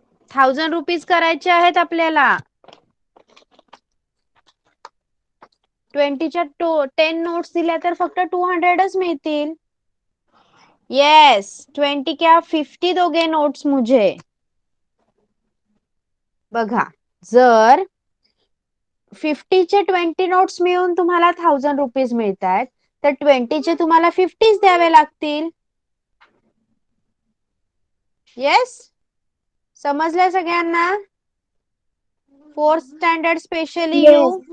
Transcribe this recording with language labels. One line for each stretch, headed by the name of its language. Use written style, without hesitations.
Marathi: 1000 rupees करायचे आहेत आपल्याला. 20च्या 10 नोट्स दिल्या तर फक्त 200च मिळतील.
Hindi: येस, 20 क्या 50 दोगे नोट्स मुझे?
Marathi: बघा, जर 50चे 20 नोट्स मिळून तुम्हाला 1000 रुपीज मिळत आहेत, तर 20चे तुम्हाला 50 द्यावे लागतील. येस, समजलं सगळ्यांना?
English: 4th standard specially you.